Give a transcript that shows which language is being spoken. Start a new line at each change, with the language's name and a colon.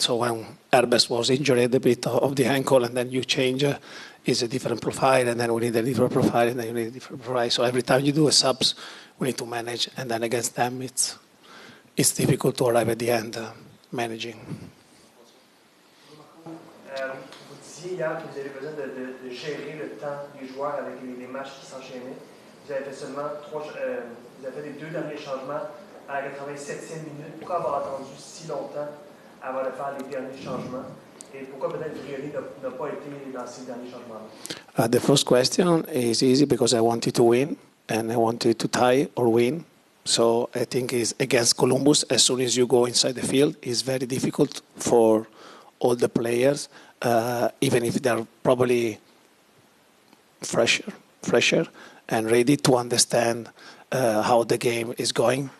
English: So when Herbes was injured a bit of the ankle, and then you change, it's a different profile, and then we need a different profile, and then you need a different profile. So every time you do a subs, we need to manage, and then against them, it's difficult to arrive at the end managing.
French: Vous disiez hier que vous avez besoin de gérer le temps des joueurs avec les matchs qui s'enchaînaient. Vous avez fait seulement vous avez fait les 2 derniers changements à la 87e minute. Pourquoi avoir attendu si longtemps avant de faire les derniers changements? Et pourquoi peut-être Thierry n'a pas été dans ces derniers changements?
English: The first question is easy because I wanted to win and I wanted to tie or win. So I think it's against Columbus, as soon as you go inside the field, it's very difficult for all the players, even if they're probably fresher and ready to understand how the game is going.